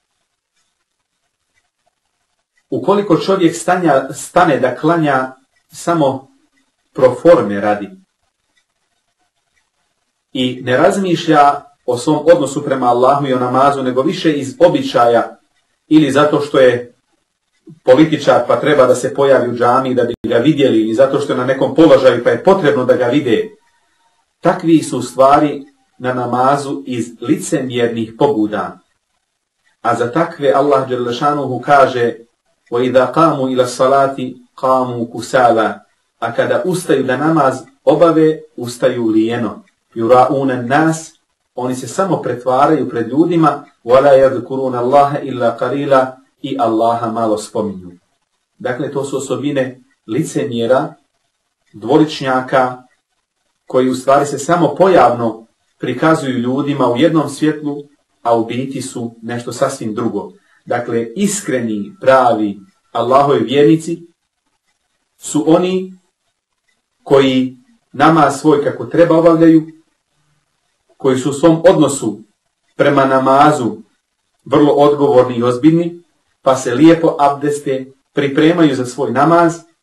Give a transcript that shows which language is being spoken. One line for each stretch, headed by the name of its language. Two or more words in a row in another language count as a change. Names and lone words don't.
Bosnian: Ukoliko čovjek stane da klanja samo
Latin: pro forme
Bosnian: radi i ne razmišlja o svom odnosu prema Allahu i o namazu, nego više iz običaja ili zato što je političar pa treba da se pojavi u džamiji da bi ga vidjeli, ili zato što je na nekom položaju pa je potrebno da ga vide, takvi su stvari na namazu iz licemjernih pobuda. A za takve Allah
Arabic: جل شأنه
Bosnian: kaže:
Arabic: وَإِذَا قَامُوا إِلَى الصَّلَاةِ قَامُوا كُسَالًا,
Bosnian: a kada ustaju da namaz obave, ustaju lijeno.
Arabic: يُرَاءُونَ النَّاسِ,
Bosnian: oni se samo pretvaraju pred ljudima,
Arabic: وَلَا يَذْكُرُونَ اللَّهَ إِلَّا قَلِيلًا,
Bosnian: i Allaha malo spominju. Dakle, to su osobine licemjera, dvoličnjaka, koji u stvari se samo pojavno prikazuju ljudima u jednom svjetlu, a u biti su nešto sasvim drugo. Dakle, iskreni, pravi Allahovi vjernici su oni koji namaz svoj kako treba obavljaju, koji su u svom odnosu prema namazu vrlo odgovorni i ozbiljni, pa se lijepo abdeste, pripremaju za svoj namaz,